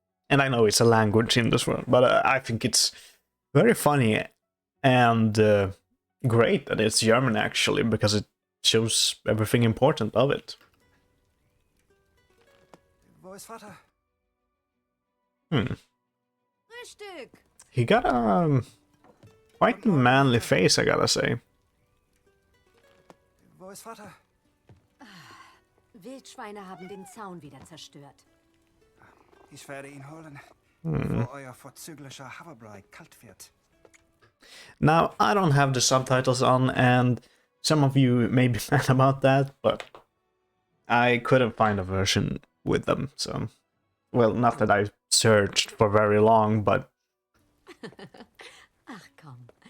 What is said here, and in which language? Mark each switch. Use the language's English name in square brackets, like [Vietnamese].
[English] And I know it's a language in this world, but I think it's very funny and great that it's German actually, because it shows everything important of it. [German] Wo ist Vater? Richtig. [English] He got a quite manly face, I gotta say. [German] Wo ist Vater? Wildschweine haben den Zaun wieder zerstört. Ich werde ihn holen, bevor euer vorzüglicher Haverbrei kalt wird. [English] Now, I don't have the subtitles on, and some of you may be mad about that, but I couldn't find a version with them, so... Well, not that I searched for very long, but... [German] Ach komm.